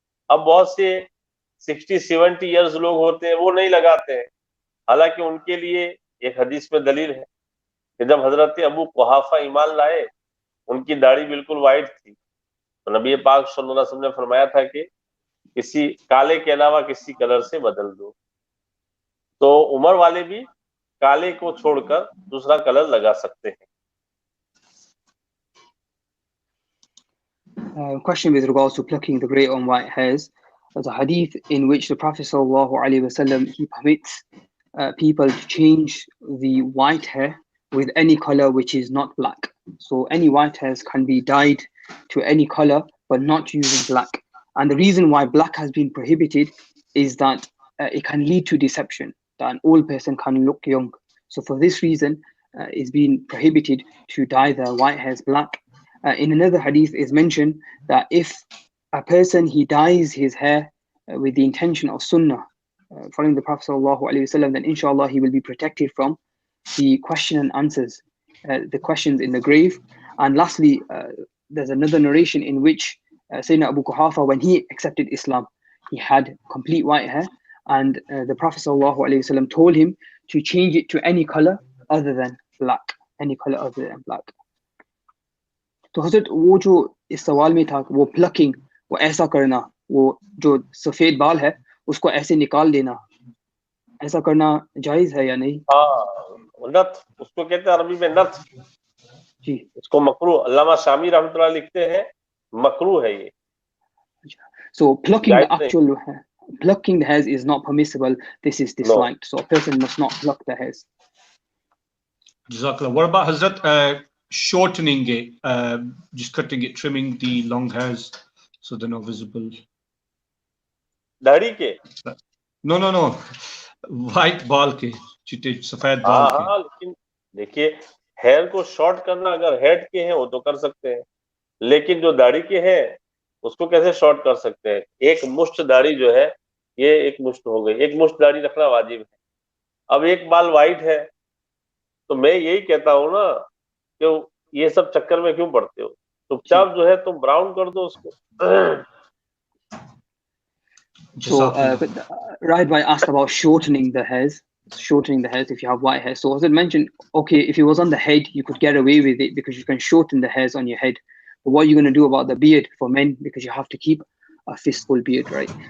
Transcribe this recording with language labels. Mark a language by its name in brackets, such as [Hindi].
[Urdu] اب بہت سے 60-70 ایئرز لوگ ہوتے ہیں وہ نہیں لگاتے ہیں، حالانکہ ان کے لیے ایک حدیث میں دلیل ہے کہ جب حضرت ابو قحافہ ایمان لائے ان کی داڑھی بالکل وائٹ تھی، تو نبی پاک صلی اللہ علیہ وسلم نے فرمایا تھا کہ کسی کالے کے علاوہ کسی کلر سے بدل دو. تو عمر والے بھی کالے کو چھوڑ کر دوسرا کلر لگا سکتے ہیں. [English] Question with regards to plucking the grey on white hairs. There's a hadith in which the Prophet ﷺ, he permits people to change the white hair with any color which is not black. So any white hairs can be dyed to any color, but not using black. And the reason why black has been prohibited is that it can lead to deception, that an old person can look young. So for this reason, it's been prohibited to dye the white hairs black. In another hadith is mentioned that if a person he dyes his hair with the intention of sunnah, following the Prophet ﷺ, then inshallah he will be protected from the question and answers, the questions in the grave. And lastly, there's another narration in which Sayyidina Abu Quhafa, when he accepted Islam, he had complete white hair, and the Prophet ﷺ told him to change it to any color other than black, any color other than black. [Urdu] تو حضرت وہ جو اس سوال میں تھا وہ plucking, وہ ایسا کرنا، وہ جو سفید بال ہے اس کو ایسے نکال دینا، ایسا کرنا جائز ہے یا نہیں؟ نت، اس کو کہتے ہیں عربی میں نت جی، اس کو مکروہ. علامہ شامی رحمۃ اللہ لکھتے ہیں مکروہ ہے یہ. [English] So plucking the actual plucking the hairs is not permissible. This is disliked. So a person must not pluck the hairs. [Arabic] Jazakallah. [English] What about Hazrat shortening it, just cutting it, trimming the long hairs so they're not visible? [Urdu] داڑھی کے؟ [English] No. [Urdu] White بال کے، چٹے سفید بال کے. ہاں، لیکن دیکھیے hair کو short کرنا اگر ہیڈ کے ہیں وہ تو کر سکتے ہیں، لیکن جو داڑھی کے ہیں اس کو کیسے شارٹ کر سکتے ہیں؟ ایک مشت داڑھی جو ہے یہ ایک مشت ہو گئی، ایک مشت داڑھی رکھنا واجب ہے. اب ایک بال وائٹ ہے تو میں یہی کہتا ہوں نا کہ یہ سب چکر میں کیوں پڑتے ہو، چپ چاپ جو ہے تم براؤن کر دو اس کو. [English] So right, I asked about shortening the hairs if you have white hair. So as I mentioned, okay, if it was on the head you could get away with it because you can shorten the hairs on your head, but what are you going to do about the beard for men, because you have to keep a fistful beard, right?